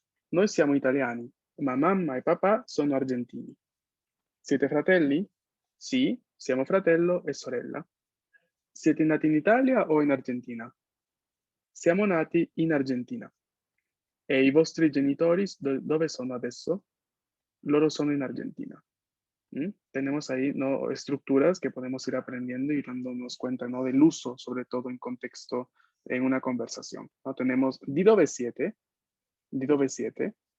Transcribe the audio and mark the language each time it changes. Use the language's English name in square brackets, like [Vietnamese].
[Italian] Noi siamo italiani, ma mamma e papà sono argentini. Siete fratelli? Sì, siamo fratello e sorella. Siete nati in Italia o in Argentina? Siamo nati in Argentina. E i vostri genitori dove sono adesso? Loro sono in Argentina. [Spanish] Tenemos ahí, ¿no?, estructuras que podemos ir aprendiendo y dándonos cuenta, ¿no?, del uso, sobre todo en contexto, en una conversación, ¿no? Tenemos [Italian] di dove siete, di dove siete.